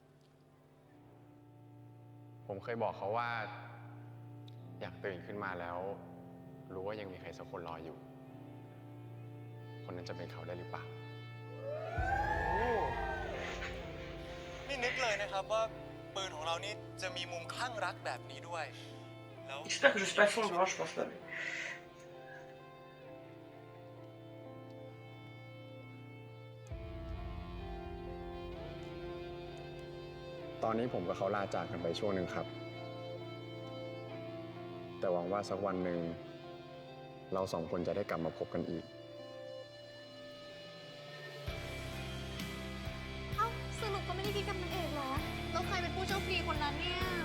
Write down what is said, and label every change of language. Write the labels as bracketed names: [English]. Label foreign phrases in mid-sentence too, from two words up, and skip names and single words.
[Thai] ผมเคยบอกเขาว่า อยากตื่นขึ้นมาแล้วรู้ว่ายังมีใครสักคนรออยู่ คนนั้นจะเป็นเขาได้หรือเปล่า นึกเลยนะครับว่าปืนของเรานี่จะมีมุมคลั่งรักแบบนี้ด้วยแล้ว [French] J'espère que je suis pas sombre, hein, je pense pas. [Thai] ตอนนี้ผมกับเขาลาจากกันไปช่วงหนึ่งครับ แต่หวังว่าสักวันหนึ่งเราสองคนจะได้กลับมาพบกันอีก เอ้าสรุปก็ไม่ได้คิดกับนางเอกเหรอ แล้วใครเป็นผู้โชคดีคนนั้นเนี่ย